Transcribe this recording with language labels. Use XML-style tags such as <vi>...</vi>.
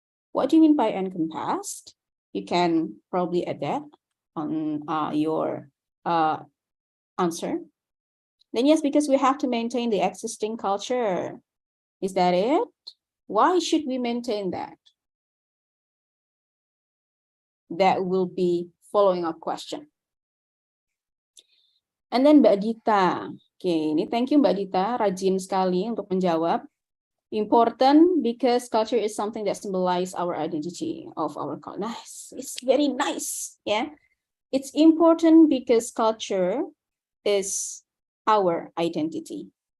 <en>What do you mean by encompassed? You can probably add that on your answer. Then yes, because we have to maintain the existing culture. Is that it? Why should we maintain that? That will be following up question. And then Mbak Dita.</en> <id>Oke, ini</id> <en>thank you</en> <id>Mbak Dita, rajin sekali untuk menjawab.</id> <en>Important because culture is something that symbolizes our identity of our culture. Nice, it's very nice, yeah. It's important because culture is our identity.</en>